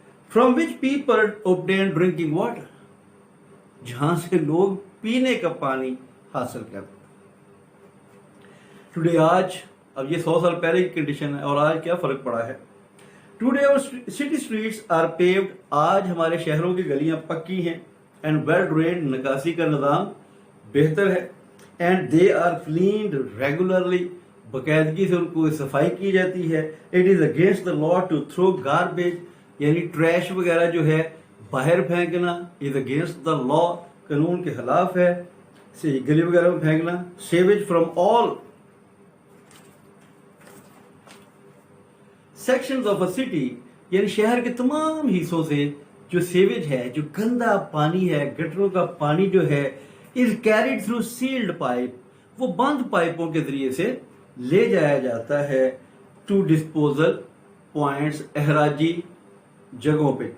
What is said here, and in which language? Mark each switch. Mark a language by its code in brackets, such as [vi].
[en] from which people obtain drinking water, [ur] जहां से लोग पीने का पानी हासिल करते। [en] today, [ur] आज, अब ये 100 साल पहले की कंडीशन है और आज क्या फर्क पड़ा है। [en] Today our city streets are paved. [ur] آج ہمارے شہروں کی گلیاں پکی ہیں. [en] And well drained. [ur] نکاسی کا نظام بہتر ہے. [en] And they are cleaned regularly. [ur] باقاعدگی سے ان کو صفائی کی جاتی ہے. [en] It is against the law to throw garbage. [ur] یعنی ٹریش وغیرہ جو ہے باہر پھینکنا [en] is against the law. [ur] قانون کے خلاف ہے. گلی وغیرہ میں پھینکنا. [en] Sewage from all sections of a city. [ur] یعنی شہر کے تمام حصوں سے جو سیویج ہے, جو گندا پانی ہے, گٹروں کا پانی جو ہے, [en] is carried through sealed pipe. [ur] وہ بند پائپوں کے ذریعے سے لے جایا جاتا ہے [en] to disposal points, [ur] احراجی جگہوں پہ.